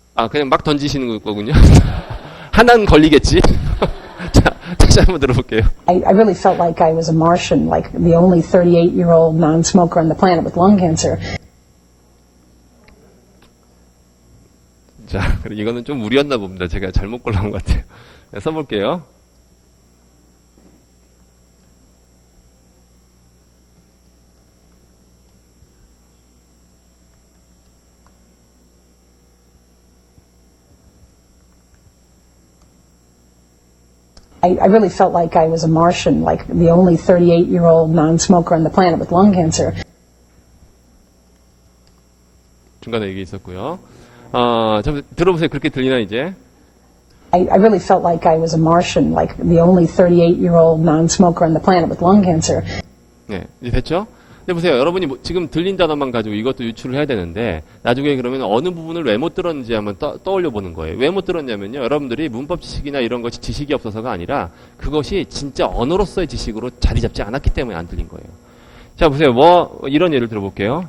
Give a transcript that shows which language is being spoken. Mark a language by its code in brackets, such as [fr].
[ko] 그냥 막 던지시는 거군요. 하나는 걸리겠지. 자, 다시 한번 들어볼게요. [en] I really felt like I was a Martian, like the only 38-year-old non-smoker on the planet with lung cancer. [ko] 자, 이거는 좀 무리였나 봅니다. 제가 잘못 골라온 것 같아요. 써볼게요. [en] I really felt like I was a Martian, like the only 38-year-old non-smoker on the planet with lung cancer. [ko] 중간에 얘기 있었고요. 들어보세요. 그렇게 들리나 이제? [en] I really felt like I was a Martian, like the only 38-year-old non-smoker on the planet with lung cancer. [ko] 네, 이제 됐죠? 근데 보세요. 여러분이 지금 들린 단어만 가지고 이것도 유출을 해야 되는데 나중에 그러면 어느 부분을 왜 못 들었는지 한번 떠올려 보는 거예요. 왜 못 들었냐면요. 여러분들이 문법 지식이나 이런 것이 지식이 없어서가 아니라 그것이 진짜 언어로서의 지식으로 자리 잡지 않았기 때문에 안 들린 거예요. 자, 보세요. 이런 예를 들어볼게요.